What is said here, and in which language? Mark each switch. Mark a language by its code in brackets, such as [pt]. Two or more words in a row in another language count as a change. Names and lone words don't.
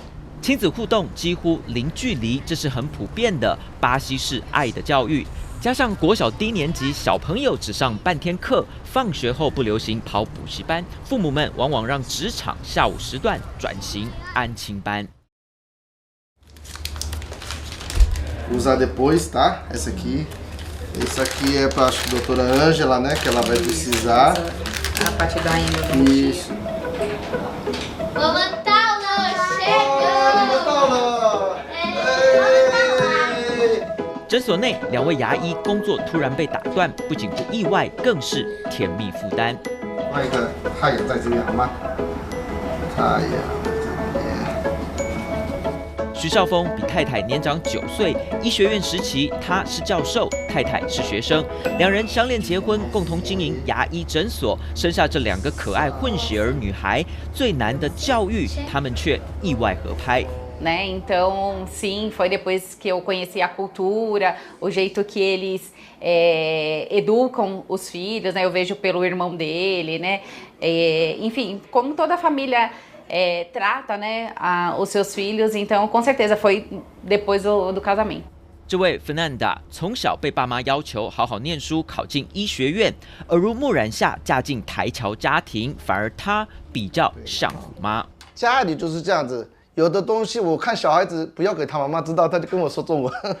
[zh] 亲子互动几乎零距离，这是很普遍的巴西式爱的教育。加上国小低年级小朋友只上半天课，放学后不流行跑补习班，父母们往往让职场下午时段转型安亲班。 [pt] Usar depois, tá? Essa aqui. Esse aqui é para a doutora Ângela, né? Que ela vai precisar. A parte da índole. Isso. Vovô Taula chegou! Vovô Taula! [zh] 诊所内2位牙医工作突然被打断，不仅不意外，更是甜蜜负担。另外一个太阳在这边好吗？太阳在这边。徐少峰比太太年长9岁，医学院时期他是教授，太太是学生，两人相恋结婚，共同经营牙医诊所，生下这2个可爱混血儿女孩。最难的教育，他们却意外合拍。 [pt] Né? Então, sim, foi depois que eu conheci a cultura, o jeito que eles educam os filhos, né? Eu vejo pelo irmão dele, né? Enfim, como toda família trata, né, os seus filhos, então com certeza foi depois do casamento. [zh] 这位 Fernanda 从小被爸妈要求好好念书，考进医学院，耳濡目染下嫁进台侨家庭，反而她比较像虎妈。家里就是这样子。有的东西我看小孩子不要给他妈妈知道，他就跟我说中文。